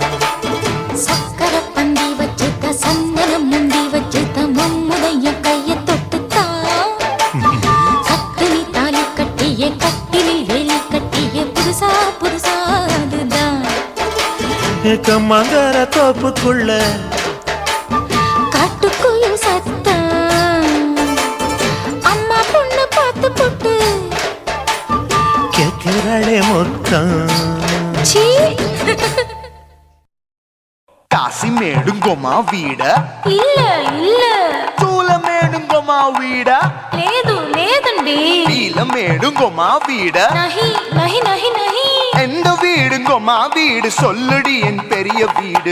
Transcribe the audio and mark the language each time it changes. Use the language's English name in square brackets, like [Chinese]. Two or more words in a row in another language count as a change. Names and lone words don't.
[Tamil] சக்கர பந்தி வச்சுட்ட சந்தனம் முந்தி வச்சுட்ட மம்முடைய கைய தொட்டுத்தான் கட்டினி தாலி கட்டிய கட்டிலில் வேலி கட்டிய புதுசா புதுசா அதுதான். கம்மங்கர தோப்புக்குள்ள காட்டுக்குயில் சத்தம் அம்மா பொண்ணு பார்த்து போட்டு கேட்கிறாளே மொத்தம் சீ. காசிமேடுங்கோமா வீட இல்ல இல்ல சூலமேடுங்கோமா வீட [Telugu] లేదు లేదండి [Tamil] நீலமேடுங்கோமா வீட [Hindi] नहीं नहीं नहीं नहीं [Tamil] எந்த வீடுங்கோமா வீடு சொல்லுடி என் பெரிய வீடு.